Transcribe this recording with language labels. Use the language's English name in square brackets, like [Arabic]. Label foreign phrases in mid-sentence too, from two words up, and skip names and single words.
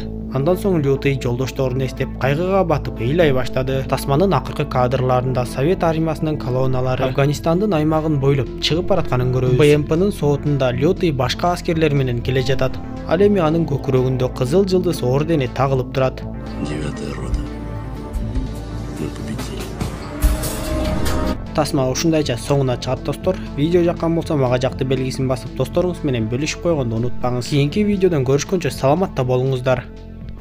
[Kyrgyz] Андан соң Лютый жолдошторун эстеп, кайгыга батып ыйлай баштады. Тасманын акыркы кадрларында Совет армиясынын колонналары Афганистандын аймагын бойлоп чыгып баратканын көрөбүз. БМПнын соотунда Лютый башка аскерлер менен келе жатат. Ал эми анын көкүрөгүндө кызыл жылдыз ордени тагылып турат. [Russian] 9-я рота. Мы победили. [Kyrgyz] тасма ушундайча соңуна чыгат достор. Видео жаккан болсо мага жакты белгисин басып досторуңуз менен бөлүшүп койгонду унутпаңыз. Кийинки видеодон көрүшкөнчө саламатта болуңуздар.